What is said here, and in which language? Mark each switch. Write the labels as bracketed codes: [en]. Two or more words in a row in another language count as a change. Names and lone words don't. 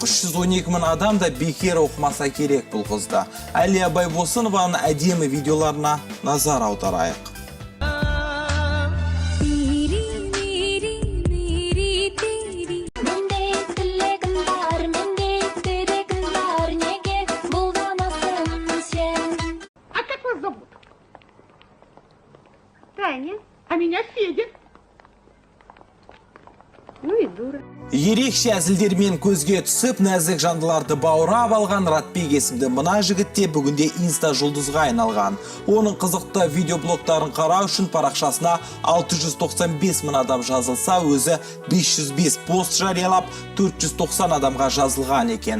[kk] 312 мың адам да бекер оқымаса керек бұл қызда. Әлия Байбосынованың әдемі видеоларына назар аударайық. [ru] А как вас зовут? Таня. А меня Федя. [kk] Ерекше әзілдермен көзге түсіп, нәзік жандыларды баурап алған Ратбек есімді мына жігітте бүгінде инста жұлдызға айналған. Оның қызықты видеоблогтарын қарау үшін парақшасына 695 мың адам жазылса, өзі 505 пост жариялап, 490 адамға жазылған екен.